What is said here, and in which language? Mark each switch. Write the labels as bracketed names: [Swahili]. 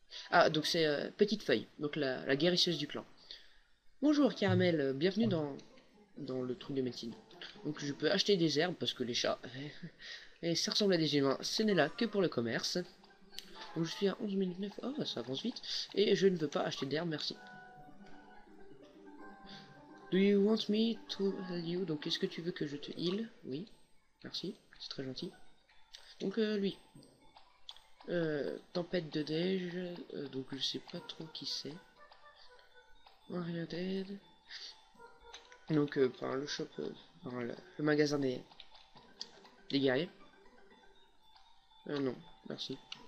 [French] Ah, donc c'est Petite Feuille, donc la guérisseuse du clan. Bonjour Caramel, bienvenue dans le truc de médecine. Donc je peux acheter des herbes parce que les chats, et ça ressemble à des humains, ce n'est là que pour le commerce. Donc je suis à 11 minutes 9, oh ça avance vite, et je ne veux pas acheter d'herbes, merci. [English] Do you want me to heal you? [French] Donc est-ce que tu veux que je te heal? Oui, merci, c'est très gentil. Donc lui. Tempête de neige, donc je sais pas trop qui c'est. Warrior Dead. Donc par le shop, par le magasin des guerriers. Non, merci.